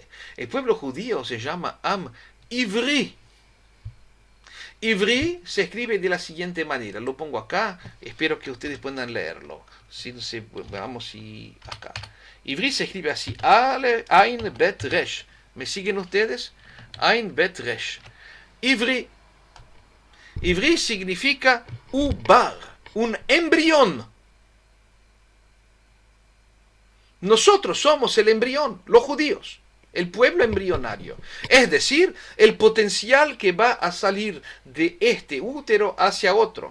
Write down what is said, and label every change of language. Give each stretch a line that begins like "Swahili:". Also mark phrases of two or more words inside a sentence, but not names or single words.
Spanish: El pueblo judío se llama
Hebrew: עם עברי.
Spanish: Ivri se escribe de la siguiente manera, lo pongo acá, espero que ustedes puedan leerlo. Vamos acá. Ivri se escribe así, Ale, Ain, Bet, Resh. ¿Me siguen ustedes? Ain, Bet, Resh. Ivri. Ivri significa ubar, un embrión. Nosotros somos el embrión, los judíos, el pueblo embrionario. Es decir, el potencial que va a salir de este útero hacia otro.